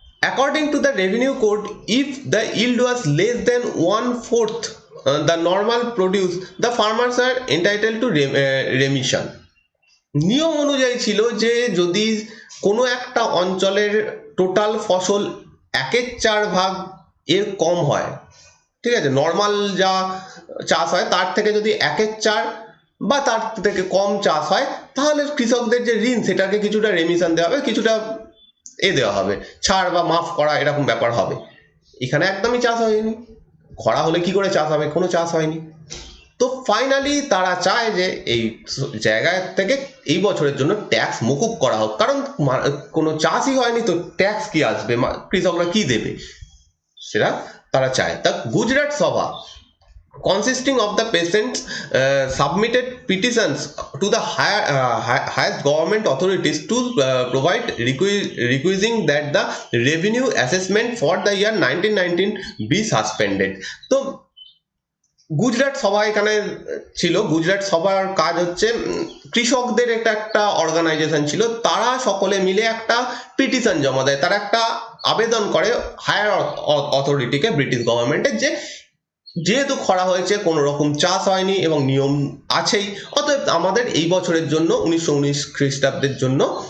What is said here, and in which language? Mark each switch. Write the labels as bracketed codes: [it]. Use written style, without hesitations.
[en] According to the revenue code, if the yield was less than 1/4 the normal produce, the farmers are entitled to remission. [bn] নিয়ম অনুযায়ী ছিল যে যদি কোনো একটা অঞ্চলের টোটাল ফসল 1/4 এর কম হয়, ঠিক আছে, নর্মাল যা চাষ হয় তার থেকে যদি 1/4 বা তার থেকে কম চাষ হয়, তাহলে কৃষকদের যে ঋণ সেটাকে কিছুটা রেমিশন দেওয়া হবে, কিছুটা দেওয়া হবে, ছাড় বা মাফ করা, এরকম ব্যাপার হবে। এখানে একদমই চাষ হয়নি, খরা হলে কি করে চাষ হবে? কোনো চাষ হয়নি। তো ফাইনালি তারা চায় যে এই জায়গা থেকে এই বছরের জন্য ট্যাক্স মকুব করা হোক, কারণ কোনো চাষই হয়নি, তো ট্যাক্স কি আসবে, কৃষকরা কি দেবে, সেটা তারা চায়। [en] তা Gujarat Sabha, consisting of the peasants, submitted petitions to the highest government authorities to provide requesting that the revenue assessment for the year 1919 be suspended. [bn] তো গুজরাট সভা এখানে ছিল। গুজরাট সভার কাজ হচ্ছে, কৃষকদের একটা অর্গানাইজেশন ছিল, তারা সকলে মিলে একটা পিটিশন জমা দেয়, তারা একটা আবেদন করে হায়ার অথরিটিকে, ব্রিটিশ গভর্নমেন্টের, যে যেহেতু খরা হয়েছে, কোনো রকম চাষ হয়নি এবং নিয়ম আছেই, অতএব আমাদের এই বছরের জন্য 1919 খ্রিস্টাব্দের জন্য